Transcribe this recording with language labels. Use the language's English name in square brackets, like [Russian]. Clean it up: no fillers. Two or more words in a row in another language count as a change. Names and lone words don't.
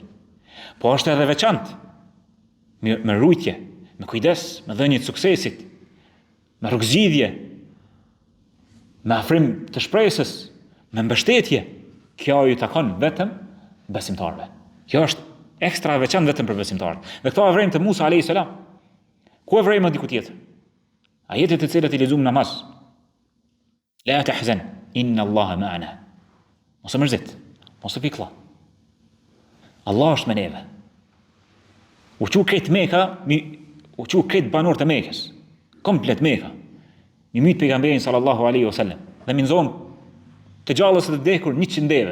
[Albanian] Po është edhe veçantë me rujtje, me kujdes, me dhënie të suksesit, me rrugëzgjidhje, me afrim të shpresës, me mbështetje. Kjo ju takon vetëm besimtarëve. Kjo është ekstra e veçantë vetëm për besimtarët. Dhe këto avrejmë të Musa [Arabic] عليه السلام. [Albanian] Ku avrejmë diku tjetër? Ajetet të cilat I lexuam namaz. [Arabic] لا تحزن إن الله معنا. [Albanian] Mos e mërzit, mos e piklla. Allah është me neve. U qu këtë Mekka, u qu këtë banorët e Mekës, komplet Mekka. Mi myt pejgamberin [Arabic] صلى الله عليه وسلم [Albanian] dhe mi nxon të gjallës të vdekur 100 deve.